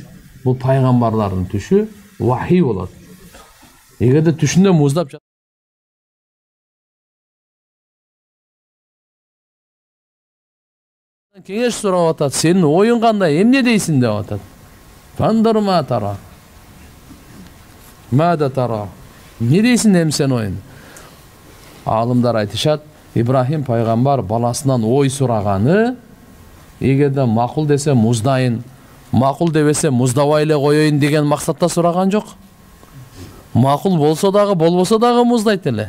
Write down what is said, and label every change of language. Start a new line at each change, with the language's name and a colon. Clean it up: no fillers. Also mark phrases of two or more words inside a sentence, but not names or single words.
Kyrgyz: Бул пайгамбарлардын түшү вахи болот. Эгерде түшүндө муздап кеңеш сурап атат, сенин оюң кандай, эмне дейсиң деп атат.
Arabic: فانظر ما ترى ماذا ترى.
Kyrgyz: Не дейсиң эми сен оюң? Алымдар айтышат, Ибрахим пайгамбар баласынан ой сураганы, эгерде макул десе муздайын, макул дебесе муздабай эле коеюн деген максатта сураган жок. Макул болсо дагы, болбосо дагы муздайт эле.